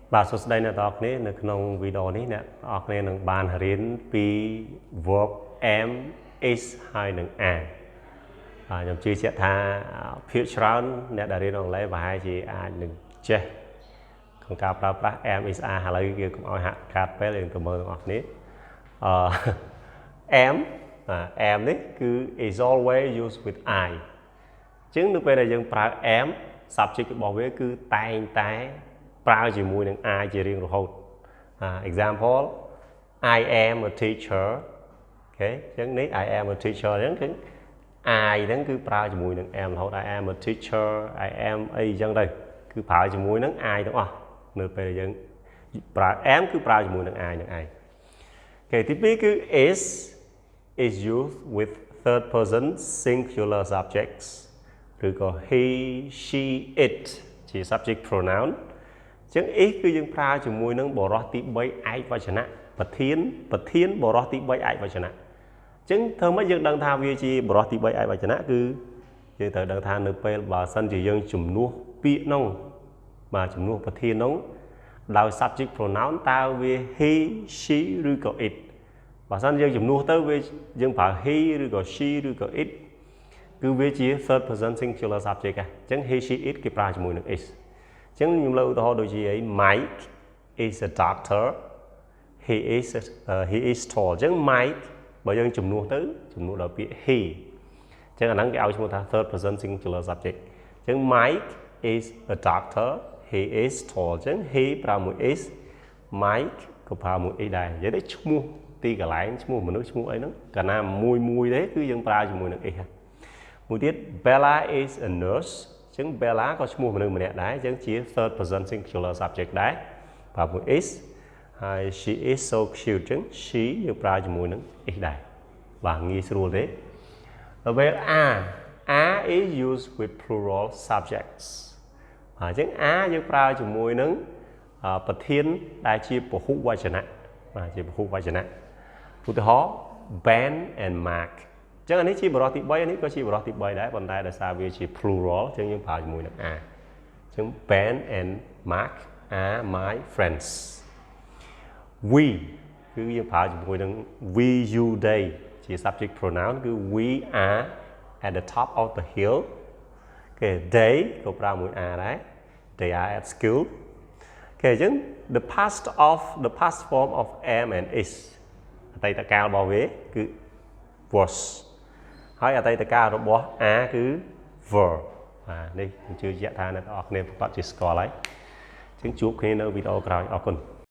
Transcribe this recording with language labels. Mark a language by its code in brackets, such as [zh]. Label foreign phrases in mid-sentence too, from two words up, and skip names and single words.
[km] បាទសួស្តីអ្នកនរគ្នានៅក្នុងវីដេអូនេះអ្នកនរគ្នានឹងបានរៀនពី [en] verb am is [km] ហើយនឹង are ខ្ញុំជឿជាក់ថាភាគច្រើនអ្នកដែលរៀនអង់គ្លេសប្រហែលជាអាចនឹងចេះក្នុងការប្រើប្រាស់ [en] am is are [km] ឥឡូវយើងកុំឲ្យហាក់ខាតពេលយើងទៅមើលទាំងអស់គ្នាam នេះគឺ [en] is always used with [km] I អញ្ចឹងនៅពេលដែលយើងប្រើ am subject របស់វាគឺតែងតែប្រើជាមួយនឹង I ជារៀងរហូត [en] example I am a teacher [km] អូខេអញ្ចឹងនេះ [en] I am a teacher [km] អញ្ចឹងគឺ I ហ្នឹងគឺប្រើជាមួយនឹង am រហូត [en] I am a teacher I am [km] អីអញ្ចឹងទៅគឺប្រើជាមួយនឹង I ទាំងអស់នៅពេលដែលយើងប្រើ am គឺប្រើជាមួយនឹង I នឹងឯងអូខេទី2គឺ [en] is used with third person singular subjects [km] ឬ ក៏ [en] he she it [km] ជា [en] subject pronoun [km] អញ្ចឹង is គឺយើងប្រើជាមួយនឹងបរិះទី3ឯកវចនៈប្រធានបរិះទី3ឯកវចនៈអញ្ចឹង ធ្វើម៉េចយើងដឹងថាវាជាបរិះទី3ឯកវចនៈគឺយើងត្រូវដឹងថានៅពេលបើសិនជាយើងជំនួសពាក្យនោះបាទជំនួសប្រធាននោះដោយ [en] subject pronoun [km] តើវា [en] he she [km] ឬក៏ it បើសិនយើងជំនួសទៅវាយើងប្រើ he ឬក៏ she ឬក៏ it គឺវាជា [en] third person singular subject [km] អញ្ចឹង [en] he she it [km] គេប្រើជាមួយនឹង is អញ្ចឹងខ្ញុំលើកឧទាហរណ៍ដូចជាអី [en] Mike is a doctor he is tall [km] អញ្ចឹង Mike បើយើងជំនួសទៅជំនួសដល់ពាក្យ he អញ្ចឹងអាហ្នឹងគេឲ្យឈ្មោះថា [en] third person singular subject [km] អញ្ចឹង [en] Mike is a doctor he is tall [km] អញ្ចឹង he ប្រើមួយ is Mike ក៏ប្រើមួយ is ដែរនិយាយទៅឈ្មោះទីកន្លែងឈ្មោះមនុស្សឈ្មោះអីហ្នឹងកាលណាមួយទេគឺ យើងប្រើជាមួយនឹង is មួយទៀត [en] Bella is a nurse [km] អញ្ចឹង Bella ក៏ឈ្មោះមនុស្សម្នាក់ដែរអញ្ចឹងជា [en] third person singular subject [km] ដែរប្រើមួយ is ហើយ [en] she is so cute [km] អញ្ចឹង she យើងប្រើជាមួយនឹង is ដែរបាទងាយស្រួល ទេដល់ពេល [en] are is used with plural subjects [km] អញ្ចឹង are យើងប្រើជាមួយនឹងប្រធានដែលជាពហុវចនៈបាទជាពហុវចនៈឧ ទាហរណ៍ Ben and Mark អញ្ចឹងអានេះជាបរិះទី3អានេះក៏ជាបរិះទី3ដែរប៉ុន្តែដោយសារវាជា plural អញ្ចឹងយើងប្រើជាមួយ នឹង are អញ្ចឹង [en] Ben and Mark are my friends we [km] គឺយើងប្រើជាមួយនឹង [en] we you [km] they ជា [en] subject pronoun [km] គឺ [en] we are at the top of the hill [km] គេ they ក៏ប្រើមួយ are ដែរ [en] they are at school [km] គេអញ្ចឹង [en] the past form of am and is [km] អតីតកាលរបស់វាគឺ was ហើយអតីតកាលរបស់ are គឺ were បាទនេះខ្ញុំជឿជាក់ថាអ្នកនរគ្នាប្រកាសជាស្គាល់ហើយអញ្ចឹងជួបគ្នានៅវីដេអូក្រោយអរគុណ